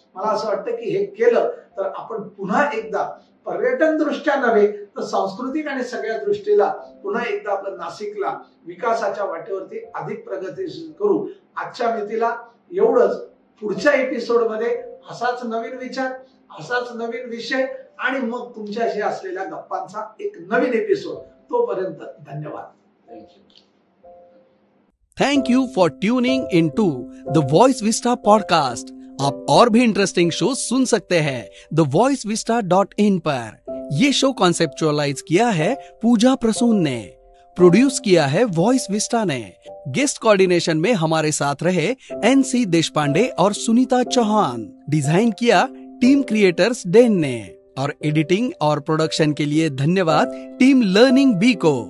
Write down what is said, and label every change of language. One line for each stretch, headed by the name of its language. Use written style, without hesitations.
Marathi: मला असं वाटतं की हे केलं तर आपण पुन्हा एकदा पर्यटन दृष्ट्या नव्हे तर सांस्कृतिक आणि सगळ्या दृष्टीला पुन्हा एकदा आपलं नाशिकला विकासाच्या वाटेवरती अधिक प्रगतीशील करू. आजच्या मितीला एवढंच. पुढच्या एपिसोडमध्ये असाच नवीन विचार, असाच नवीन विषय आणि मग तुमच्याशी असलेल्या गप्पांचा एक नवीन एपिसोड. तोपर्यंत धन्यवाद.
English: Thank you. Thank you for tuning in to the Voice Vista podcast.
Hindi: आप और भी इंटरेस्टिंग शो सुन सकते हैं thevoicevista.in पर. ये शो कॉन्सेप्चुअलाइज किया है पूजा प्रसून ने, प्रोड्यूस किया है वॉइस विस्टा ने. गेस्ट कोऑर्डिनेशन में हमारे साथ रहे NC देशपांडे और सुनीता चौहान. डिजाइन किया टीम क्रिएटर्स डेन ने. और एडिटिंग और प्रोडक्शन के लिए धन्यवाद टीम लर्निंग बी को।